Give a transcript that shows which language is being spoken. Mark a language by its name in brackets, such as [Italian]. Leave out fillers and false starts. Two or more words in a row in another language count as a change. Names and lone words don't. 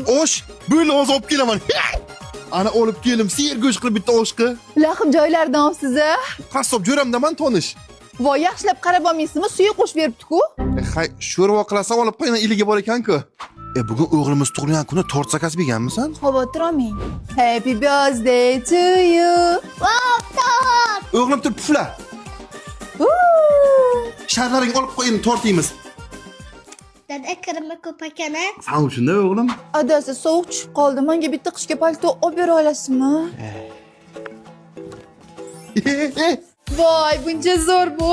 [Uzbek] Osh, bo'ldi, hozir olib kelaman. Ana olib keldim, ser go'sht qilib bitta oshqi. Lahim joylardan olibsiz-a? Qassob jo'ramdaman tonish. Voy, yaxshilab qarab olmaysizmi? Suya qo'shib beribdi-ku. Hay, sho'rva qilasan, olib qo'yna, iliga bor ekan-ku. Bugun o'g'limiz tug'ilgan kuni tort zakaz berganmisan? Xavotir olmang. [English] Happy birthday to you. [Uzbek] O'g'lim turib pufla. Sharlaring olib qo'yin, tort yeymiz. Dada kirimi ko'p ekan-a? Sen uchun-da o'g'lim. Adasi sovuq tushib qoldi. Menga bitta qishki palto olib bera olasizmi? Voy, buncha zo'r bu.